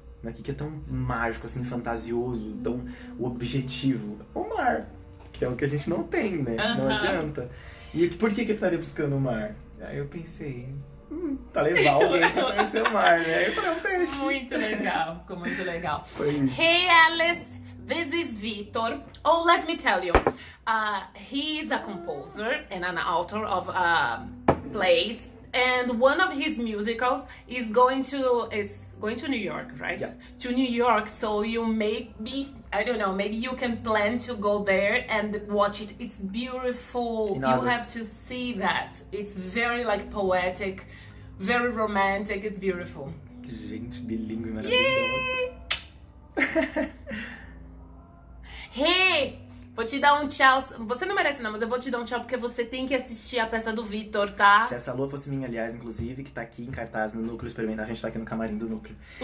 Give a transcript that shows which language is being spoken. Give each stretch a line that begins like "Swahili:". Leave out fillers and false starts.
Portuguese: O que é tão mágico, assim, fantasioso, tão objetivo? O mar, que é o que a gente não tem, né? Não adianta. E por que ele estaria buscando o mar? Aí eu pensei, pra levar alguém pra conhecer o mar, né? Aí eu falei, um peixe. Muito legal, ficou muito legal. Foi isso.
English: Hey Alice, this is Vitor. Oh, let me tell you, he is a composer and an author of plays. And one of his musicals is going to New York, right? Yeah. To New York, so you maybe you can plan to go there and watch it. It's beautiful. In you August. have to see that. It's very poetic, very romantic. It's beautiful.
Portuguese: Gente, bilíngue maravilhosa. Hey! Vou te dar um tchau. Você não merece não, mas eu vou te dar um tchau porque você tem que assistir a peça do Vitor, tá? Se essa lua fosse minha, aliás, inclusive, que tá aqui em cartaz no Núcleo Experimental, a gente tá aqui no camarim do Núcleo.